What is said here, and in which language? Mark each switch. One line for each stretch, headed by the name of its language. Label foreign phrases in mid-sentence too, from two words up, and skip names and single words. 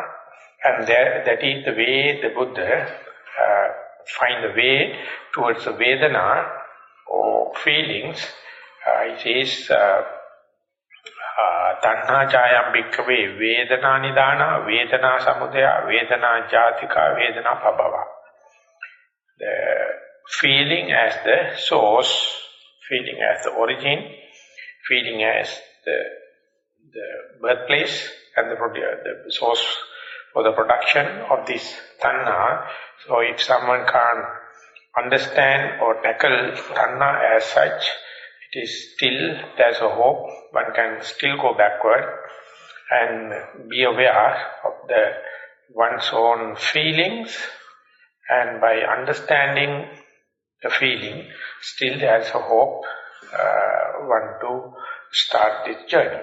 English: And that is the way the Buddha find the way towards the Vedana or feelings. It says,
Pali: Thanha chayam bhikkave vedana nidana, vedana samudaya, vedana jatika, vedana abhava.
English: The feeling as the source, feeling as the origin, feeling as the birthplace and the source for the production of this Thanha. So if someone can't understand or tackle Thanha as such, it is still, there's a hope, one can still go backward and be aware of one's own feelings, and by understanding the feeling, still there's a hope one to start this journey.